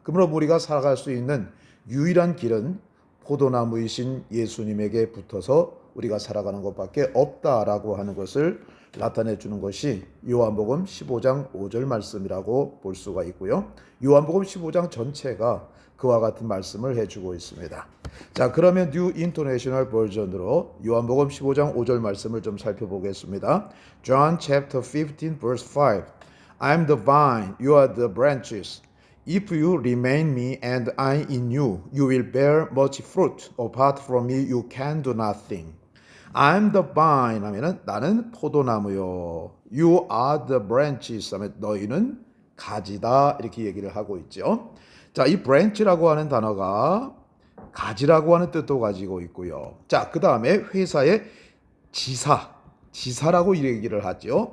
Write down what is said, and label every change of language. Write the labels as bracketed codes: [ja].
[ko] 그러므로 우리가 살아갈 수 있는 유일한 길은 포도나무이신 예수님에게 붙어서 우리가 살아가는 것밖에 없다라고 하는 것을 나타내 주는 것이 요한복음 15장 5절 말씀이라고 볼 수가 있고요. 요한복음 15장 전체가 그와 같은 말씀을 해주고 있습니다. 자, 그러면 New International Version으로 요한복음 15장 5절 말씀을 좀 살펴보겠습니다. [en] John chapter 15 verse 5. I am the vine, you are the branches. If you remain in me and I in you, you will bear much fruit. Apart from me, you can do nothing. I'm the vine [ko] 하면은 나는 포도나무요. [en] You are the branches [ko] 하면 너희는 가지다 이렇게 얘기를 하고 있죠. 자, 이 branch라고 하는 단어가 가지라고 하는 뜻도 가지고 있고요. 자, 그 다음에 회사의 지사라고 얘기를 하죠.